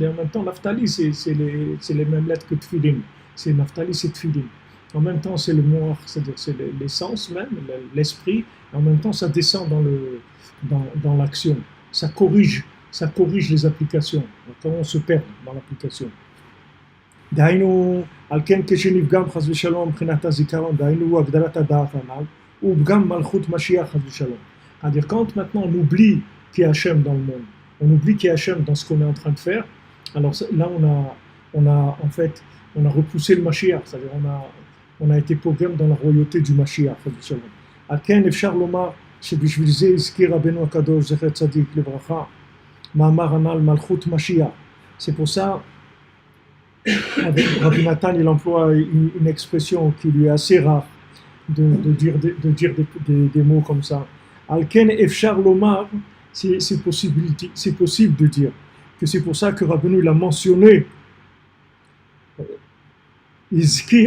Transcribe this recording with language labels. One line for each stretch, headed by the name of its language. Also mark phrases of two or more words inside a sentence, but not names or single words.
French: Et en même temps, naftali, c'est les mêmes lettres que tfilin. C'est naftali, c'est tfilin. En même temps, c'est le moir, c'est-à-dire c'est l'essence même, l'esprit. Et en même temps, ça descend dans l'action. Ça corrige les applications. Quand on se perd dans l'application.
Hebrew: דהיינו, על כן כשנפגם חס ושלום מבחינת הזיכרון, דהיינו הגדלת הדעת הנ"ל, הוא פגם מלכות משיח חס ושלום.
French: C'est-à-dire quand maintenant on oublie qu'il y a Hachem dans le monde, on oublie qu'il y a Hachem dans ce qu'on est en train de faire, alors là on a repoussé le Mashiach, c'est-à-dire on a été pogrom dans la royauté du Mashiach
Hebrew: חס ושלום. על כן אפשר לומר שבשביל זה הזכיר רבנו הקדוש זכר צדיק לברכה, מאמר הנ"ל מלכות משיח.
French: C'est pour ça avec Rabbi Nathan, il emploie une expression qui lui est assez rare de dire des mots comme ça.
Hebrew: על כן אפשר לומר,
French: c'est possible de dire que c'est pour ça que Rabbeinu il a mentionné Izkir.